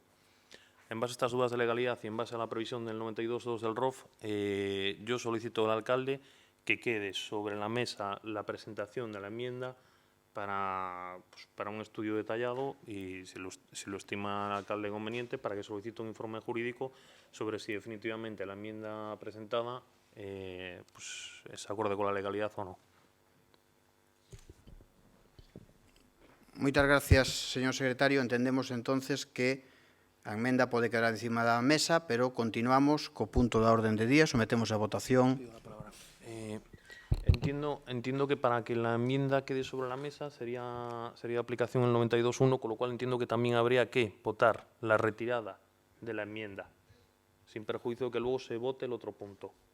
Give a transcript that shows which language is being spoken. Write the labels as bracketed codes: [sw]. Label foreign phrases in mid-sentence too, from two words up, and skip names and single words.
[es] En base a estas dudas de legalidad y en base a la previsión del 92.2 del ROF, yo solicito al alcalde que quede sobre la mesa la presentación de la enmienda para un estudio detallado y, si lo estima el alcalde conveniente, para que solicite un informe jurídico sobre si definitivamente la enmienda presentada pues, se acorde con la legalidad o no. [gl] Moitas gracias, señor secretario. Entendemos entonces que a emenda pode quedar encima da mesa, pero continuamos co punto da orden de día, sometemos a votación. [es] Entiendo que para que la enmienda quede sobre la mesa sería aplicación el 92.1, con lo cual entiendo que también habría que votar la retirada de la enmienda, sin perjuicio de que luego se vote el otro punto.